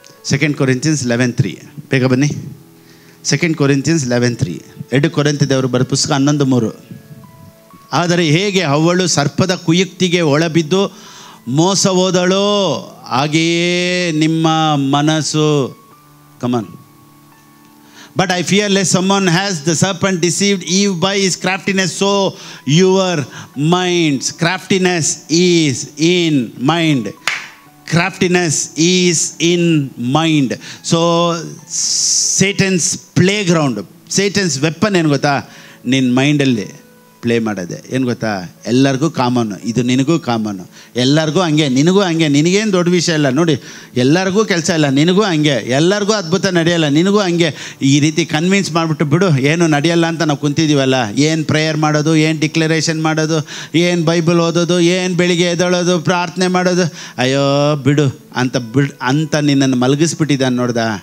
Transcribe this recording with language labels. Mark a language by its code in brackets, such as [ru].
[en] 2 Corinthians 11:3. [kn] ಬೇಗ ಬನ್ನಿ. [en] 2 Corinthians 11:3. [kn] 2 ಕೊರಿಂಥದವರು ಬರೆದ ಪುಸ್ತಕ 11:3. ಆದರೆ ಹೇಗೆ ಅವಳು ಸರ್ಪದ ಕುಯುಕ್ತಿಗೆ ಒಳಬಿದ್ದು ಮೋಸ ಹೋದಳೋ, ಹಾಗೆಯೇ ನಿಮ್ಮ ಮನಸ್ಸು. [en] Come on. But I fear lest someone has the serpent deceived Eve by his craftiness. So your minds, craftiness is in mind. Craftiness is in mind. So Satan's playground, Satan's weapon [kn] ಏನು ಗೊತ್ತಾ? ನಿನ್ನ ಮೈಂಡಲ್ಲಿ ಪ್ಲೇ ಮಾಡೋದೆ. ಏನು ಗೊತ್ತಾ? ಎಲ್ಲರಿಗೂ ಕಾಮನ್ನು, ಇದು ನಿನಗೂ ಕಾಮನ್ನು, ಎಲ್ಲರಿಗೂ ಹಂಗೆ, ನಿನಗೂ ಹಂಗೆ, ನಿನಗೇನು ದೊಡ್ಡ ವಿಷಯ ಇಲ್ಲ ನೋಡಿ, ಎಲ್ಲರಿಗೂ ಕೆಲಸ ಇಲ್ಲ, ನಿನಗೂ ಹಂಗೆ, ಎಲ್ಲರಿಗೂ ಅದ್ಭುತ ನಡೆಯಲ್ಲ, ನಿನಗೂ ಹಂಗೆ, ಈ ರೀತಿ ಕನ್ವಿನ್ಸ್ ಮಾಡಿಬಿಟ್ಟು ಬಿಡು, ಏನು ನಡೆಯಲ್ಲ ಅಂತ ನಾವು ಕುಂತಿದ್ದೀವಲ್ಲ. ಏನು ಪ್ರೇಯರ್ ಮಾಡೋದು, ಏನು ಡಿಕ್ಲರೇಷನ್ ಮಾಡೋದು, ಏನು ಬೈಬಲ್ ಓದೋದು, ಏನು ಬೆಳಿಗ್ಗೆ ಎದ್ದೇಳೋದು, ಪ್ರಾರ್ಥನೆ ಮಾಡೋದು, ಅಯ್ಯೋ ಬಿಡು ಅಂತ ನಿನ್ನನ್ನು ಮಲಗಿಸ್ಬಿಟ್ಟಿದ್ದಾನೆ ನೋಡ್ದ.